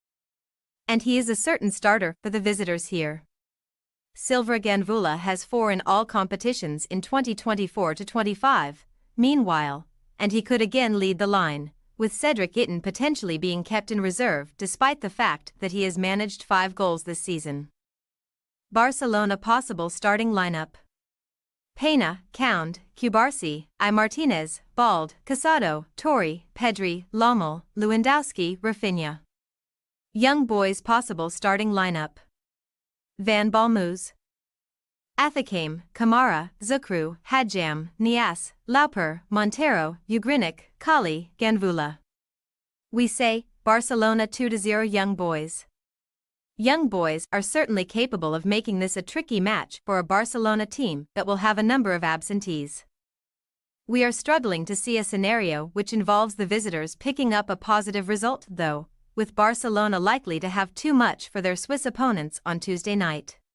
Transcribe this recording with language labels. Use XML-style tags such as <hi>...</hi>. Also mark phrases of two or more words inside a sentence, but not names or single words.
<en>And he is a certain starter for the visitors here. Silva Ganvula has 4 in all competitions in 2024-25, meanwhile, and he could again lead the line, with Cedric Itten potentially being kept in reserve despite the fact that he has managed 5 goals this season. Barcelona possible starting lineup: Pena, Kound, Cubarsí, Martinez, Balde, Casado, Torre, Pedri, Lommel, Lewandowski, Rafinha. Young Boys possible starting lineup: Van Balmoes, Athacame, Kamara, Zukru, Hadjam, Nias, Lauper, Montero, Ugrinik, Kali, Ganvula. We say, Barcelona 2-0 Young Boys. Young Boys are certainly capable of making this a tricky match for a Barcelona team that will have a number of absentees. We are struggling to see a scenario which involves the visitors picking up a positive result though, with Barcelona likely to have too much for their Swiss opponents on Tuesday night.</en>